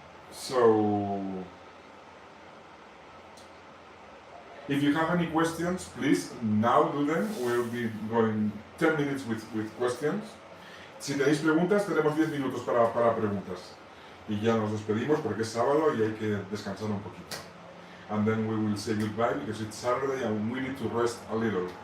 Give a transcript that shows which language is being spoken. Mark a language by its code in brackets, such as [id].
[en] So, if you have any questions, please now do them. We'll be going 10 minutes with questions. [es] Si tenéis preguntas, tenemos 10 minutos para preguntas. Y ya nos despedimos porque es sábado y hay que descansar un poquito. [en] And then we will say goodbye because it's Saturday and we need to rest a little.